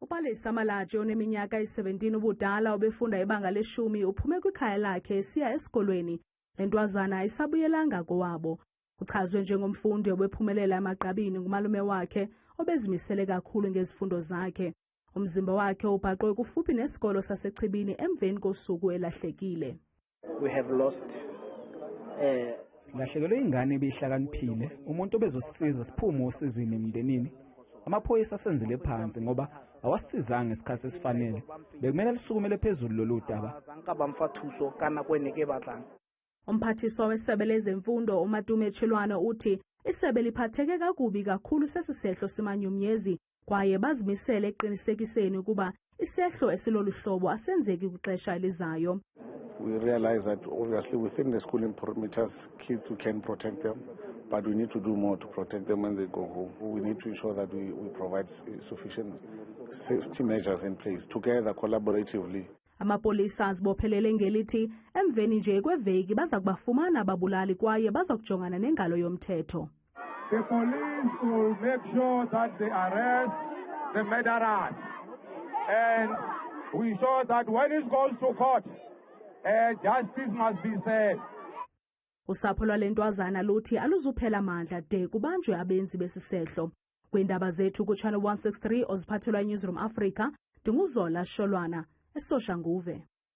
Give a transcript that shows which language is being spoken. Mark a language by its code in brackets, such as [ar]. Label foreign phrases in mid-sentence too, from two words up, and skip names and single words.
[xh] Umapalisa amalaji oneminyaka eyi-17 ubudala obefunda ibanga leshumi uphume kwikhaya lakhe esiya esikolweni. Le ntwazana ayisabuyelanga kowabo. Uchazwe njengomfundi obephumelela emagqabini ngumalume wakhe obezimisele kakhulu ngezifundo zakhe. Umzimba wakhe ubhaqwe kufuphi nesikolo sasechibini emveni kosuku elahlekile. [en] We have lost [zu] Silahlekelwe ingane ebihlakaniphile, umuntu obezosisiza siphume usizini emndenini. Amaphoyisa asenzele phansi ngoba awasizanga ngesikhathi esifanele. Bekumele lisukumele phezulu lolu daba. [xh] Umphathiswa wesebe lezemfundo uMadume Chilwane uthi isebe liphatheke kakubi kakhulu sesisehlo simanyumnyezi kwaye bazimisele eqinisekiseni ukuba isehlo esilolu hlobo asenzeki kwixesha elizayo. [en] We realize that obviously within the schooling perimeters, kids, we can protect them, but we need to do more to protect them when they go home. We need to ensure that we provide sufficient safety measures in place, together, collaboratively. [xh] Amapolisa azibophelele ngelithi emveni nje kweveki baza kubafumana ababulali kwaye baza kujongana nengalo yomthetho. [en] The police will make sure that they arrest the murderers, and we show that when it goes to court, justice must be served. [xh] Usapho lwale ntwazana luthi aluzuphela amandla de kubanjwe abenzi besisehlo. Kwiindaba zethu kuchannel 163 oziphathelwa eNewsroom Africa, ndinguZola Sholwana, eSoshanguve.